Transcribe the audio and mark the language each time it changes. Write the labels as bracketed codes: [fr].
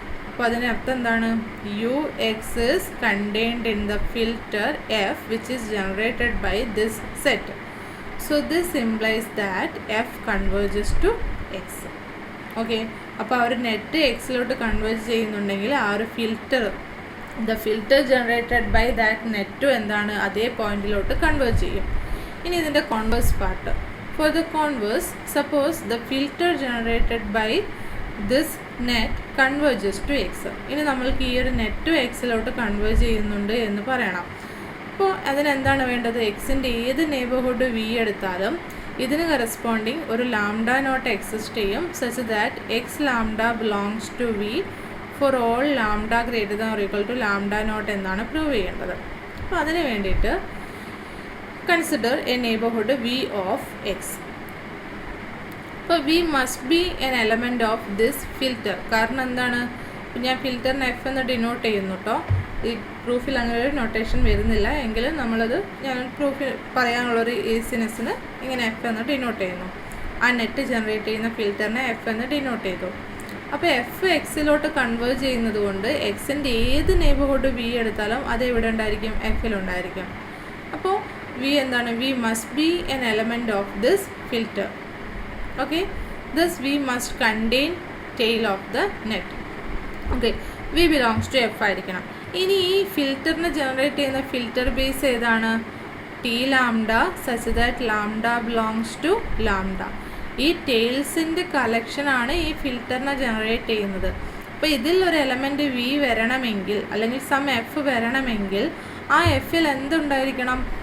[ml] അപ്പോൾ അതിനർത്ഥം എന്താണ്? [en] U x is contained in the filter F which is generated by this set. So this implies that F converges to x. [ml] Okay, അപ്പോൾ ആ ഒരു net എക്സിലോട്ട് converge ചെയ്യുന്നുണ്ടെങ്കിൽ ആ ഒരു filter, [en] the filter generated by that [ml] നെറ്റും എന്താണ്? അതേ പോയിന്റിലോട്ട് converge ചെയ്യും. ഇനി ഇതിൻ്റെ converse part. [en] For the converse, suppose the filter generated by this net converges to x. [ml] ഇനി നമ്മൾക്ക് ഈ ഒരു നെറ്റ് എക്സിലോട്ട് കൺവേർജ് ചെയ്യുന്നുണ്ട് എന്ന് പറയണം. അപ്പോൾ അതിനെന്താണ് വേണ്ടത്? എക്സിൻ്റെ ഏത് നെയ്ബർഹുഡ് വി എടുത്താലും ഇതിന് കറസ്പോണ്ടിങ് ഒരു ലാംഡ നോട്ട് എക്സിസ്റ്റ് ചെയ്യും, [en] such that x lambda belongs to V for all lambda greater than or equal to lambda not [ml] എന്നാണ് പ്രൂവ് ചെയ്യേണ്ടത്. അപ്പോൾ അതിന് വേണ്ടിയിട്ട് [en] consider a neighborhood V of x. അപ്പോൾ V must be an element of this filter. [ml] കാരണം എന്താണ്? ഞാൻ ഫിൽറ്ററിന് F എന്ന് ഡിനോട്ട് ചെയ്യുന്നു കേട്ടോ. ഈ പ്രൂഫിൽ അങ്ങനെ ഒരു നൊട്ടേഷൻ വരുന്നില്ല എങ്കിലും നമ്മളത് ഞാൻ പ്രൂഫിൽ പറയാനുള്ളൊരു ഈസിനെസ്സിന് ഇങ്ങനെ എഫ് എന്ന് ഡിനോട്ട് ചെയ്യുന്നു. ആ നെറ്റ് ജനറേറ്റ് ചെയ്യുന്ന ഫിൽറ്ററിനെ എഫ് എന്ന് ഡിനോട്ട് ചെയ്തു. അപ്പോൾ എഫ് എക്സിലോട്ട് കൺവേർജ് ചെയ്യുന്നത് കൊണ്ട് എക്സിൻ്റെ ഏത് നെയ്ബർഹുഡ് വി എടുത്താലും അത് എവിടെ ഉണ്ടായിരിക്കും? എഫിലുണ്ടായിരിക്കും. അപ്പോൾ V എന്താണ്? [en] V must be an element of this filter. Okay, thus V must contain tail of the net. Okay, V belongs to F [ml] ആയിരിക്കണം. ഇനി ഈ ഫിൽറ്ററിനെ ജനറേറ്റ് ചെയ്യുന്ന ഫിൽറ്റർ ബേസ് ഏതാണ്? [en] T lambda such that lambda belongs to lambda. [ml] ഈ ടെയിൽസിൻ്റെ കളക്ഷനാണ് ഈ ഫിൽറ്ററിനെ generate ചെയ്യുന്നത്. അപ്പോൾ ഇതിൽ ഒരു എലമെൻറ്റ് വി വരണമെങ്കിൽ അല്ലെങ്കിൽ സം എഫ് വരണമെങ്കിൽ ആ എഫിൽ എന്തുണ്ടായിരിക്കണം?